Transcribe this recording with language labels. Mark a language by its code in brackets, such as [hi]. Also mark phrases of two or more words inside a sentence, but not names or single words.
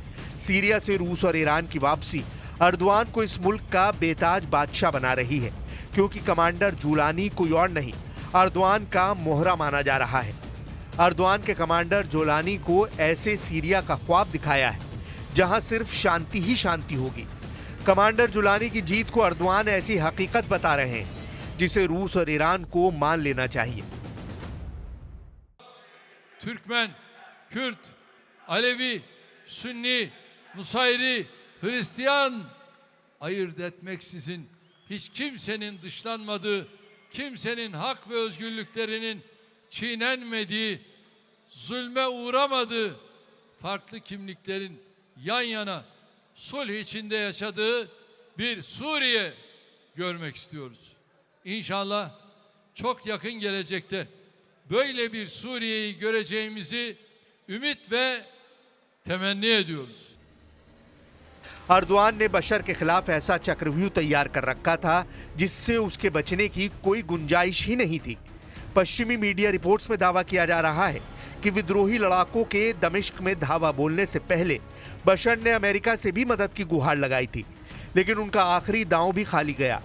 [hi] सीरिया से रूस और ईरान की वापसी अर्दोआन को इस मुल्क का बेताज बादशाह बना रही है, क्योंकि कमांडर जुलानी कोई और नहीं, अर्दोआन का मोहरा माना जा रहा है। अर्दोआन के कमांडर जुलानी को ऐसे सीरिया का ख्वाब दिखाया है जहां सिर्फ शांति ही शांति होगी। कमांडर जुलानी की जीत को अर्दोआन ऐसी हकीकत बता रहे हैं जिसे रूस और ईरान को मान लेना चाहिए। [tr] Türkmen, Kürt, Alevi, Sünni, Nusayri, Hristiyan ayırt etmeksizin hiç kimsenin dışlanmadığı, kimsenin hak ve özgürlüklerinin çiğnenmediği, zulme uğramadığı, farklı kimliklerin yan yana sulh içinde yaşadığı bir Suriye görmek istiyoruz. İnşallah çok yakın gelecekte böyle bir Suriye'yi göreceğimizi ümit ve temenni ediyoruz. [hi] अर्दोआन ने बशर के खिलाफ ऐसा चक्रव्यूह तैयार कर रखा था जिससे उसके बचने की कोई गुंजाइश ही नहीं थी। पश्चिमी [en] media reports [hi] में दावा किया जा रहा है कि विद्रोही लड़ाकों के दमिश्क में धावा बोलने से पहले बशर ने अमेरिका से भी मदद की गुहार लगाई थी, लेकिन उनका आखिरी दांव भी खाली गया।